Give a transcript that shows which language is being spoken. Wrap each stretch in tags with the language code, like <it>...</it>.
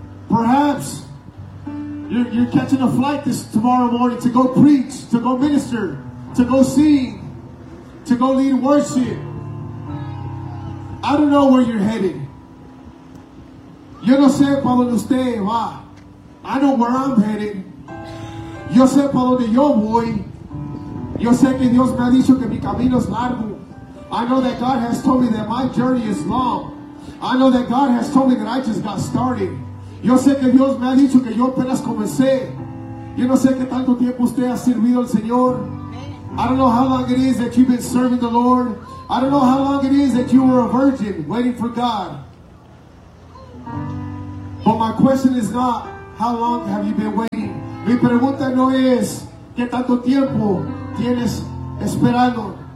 <en>Perhaps You're catching a flight this tomorrow morning to go preach, to go minister, to go sing, to go lead worship. I don't know where you're headed.</en> <es>Yo no sé para dónde usted va.</es> <en>I know where I'm headed.</en> <es>Yo sé para dónde yo voy. Yo sé que Dios me ha dicho que mi camino es largo.</es> <en>I know that God has told me that my journey is long. I know that God has told me that I just got started.</en> <es>Yo sé que Dios me ha dicho que yo apenas comencé. Yo no sé qué tanto tiempo usted ha servido al Señor.</es> <en>I don't know how long it is that you've been serving the Lord. I don't know how long it is that you were a virgin waiting for God. But my question is not How long have you been waiting?</en> <es>Mi pregunta no es qué tanto tiempo tienes esperando.</es>